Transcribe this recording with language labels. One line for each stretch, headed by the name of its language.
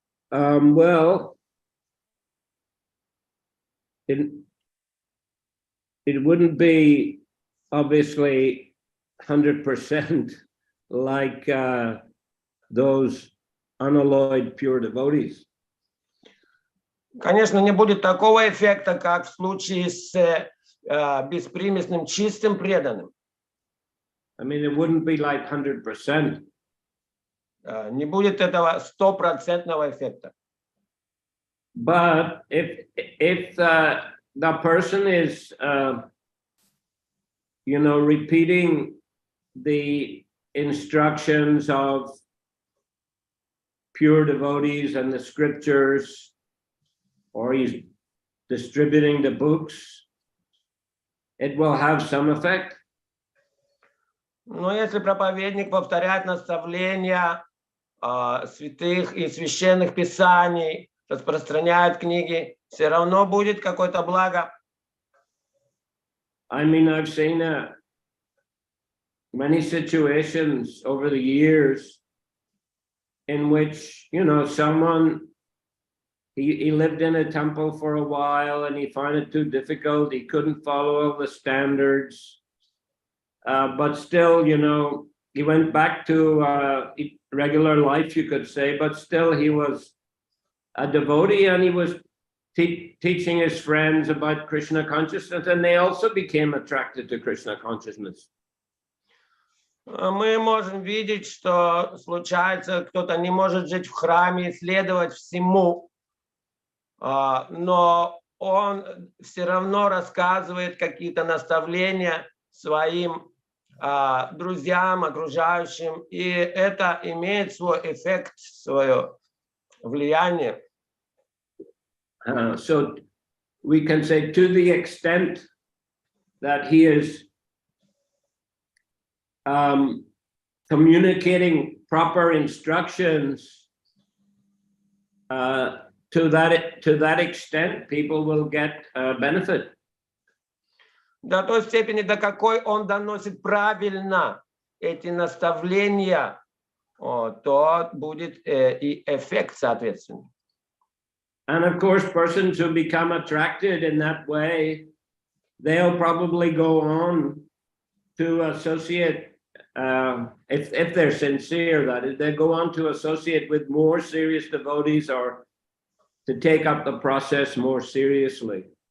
English: Well, it wouldn't be obviously 100% like those unalloyed pure devotees.
Russian: Конечно, не будет такого эффекта, как в случае с беспримесным чистым преданным.
English: I mean, it wouldn't be like 100%.
Russian: Не будет этого стопроцентного эффекта.
English: But if the person is, repeating the instructions of pure devotees and the scriptures, or he's distributing the books, it will have some effect.
Russian: Но если проповедник повторяет наставления святых и священных писаний, распространяет книги, все равно будет какое-то благо.
English: I mean, I've seen many situations over the years in which, someone, he lived in a temple for a while and he found it too difficult. He couldn't follow all the standards. But still, he went back to regular life, you could say, but still he was a devotee and he was teaching his friends about Krishna consciousness, and they also became attracted to Krishna consciousness.
Russian: Мы можем видеть, что случается, кто-то не может жить в храме, исследовать всему, но он все равно рассказывает какие-то наставления своим друзьям, окружающим, и это имеет свой эффект, свое влияние.
English: So we can say, to the extent that he is communicating proper instructions, to that extent, people will get benefit.
Russian: До той степени, до какой он доносит правильно эти наставления, то будет и эффект соответственный.
English: And of course, persons who become attracted in that way, they'll probably go on to associate, if they're sincere, that is, they go on to associate with more serious devotees or to take up the process more seriously.